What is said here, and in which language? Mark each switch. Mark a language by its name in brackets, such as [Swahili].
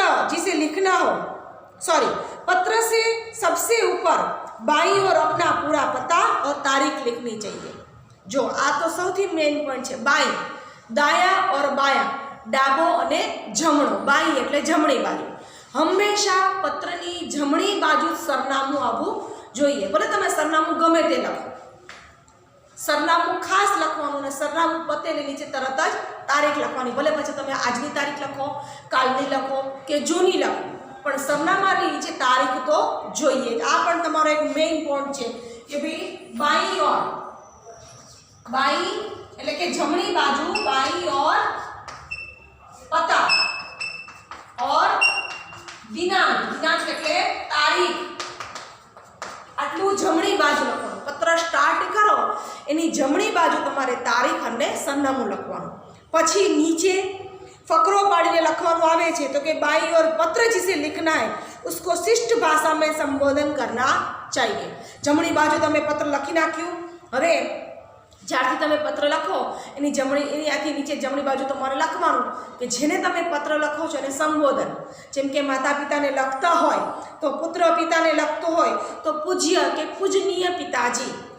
[Hindi] जिसे लिखना हो, सॉरी, पत्र से सबसे ऊपर बाईं ओर अपना पूरा पता और तारीख लिखनी चाहिए। जो आ तो सौथी मेन पॉइंट है। बाई, दाया और बाया, [Gujarati] डाबो अने जमणो। बाई एटले जमणी बाजू। हमेशा पत्रनी जमणी बाजू सरनामું આવવું જોઈએ। ભલે તમે સરનામું ગમે તે લખો, સરનામું ખાસ લખવાનું ને સરનામું પતે ને નીચે તરત જ તારીખ લખવાની। ભલે પછી તમે આજની તારીખ લખો, કાલની લખો કે જૂની લખો, પણ સરનામાની નીચે તારીખ તો જોઈએ। આ પણ તમારો એક મેઇન પોઈન્ટ છે કે ભાઈ બાઈ ઓર, बाई એટલે કે જમણી બાજુ, [Hindi] बाई और पता और दिनांक, [Gujarati] दिनांक એટલે તારીખ, આટલું જમણી બાજુ લખવાનું। પત્ર સ્ટાર્ટ કરો એની જમણી બાજુ તમારે તારીખ અને સરનામું લખવાનું। પછી નીચે ફકરો પાડીને લખવાનું આવે છે તો કે [Hindi] बाई और पत्र जिसे लिखना है उसको शिष्ट भाषा में संबोधन करना चाहिए। [Gujarati] जमणी बाजू તમે પત્ર લખી નાખ્યું। હવે જ્યારથી તમે પત્ર લખો એની જમણી, એની આથી નીચે જમણી બાજુ તમારે લખવાનું કે જેને તમે પત્ર લખો છો એને સંબોધન। જેમ કે માતા પિતાને લખતા હોય તો પુત્ર પિતાને લખતો હોય તો પૂજ્ય કે પૂજનીય પિતાજી।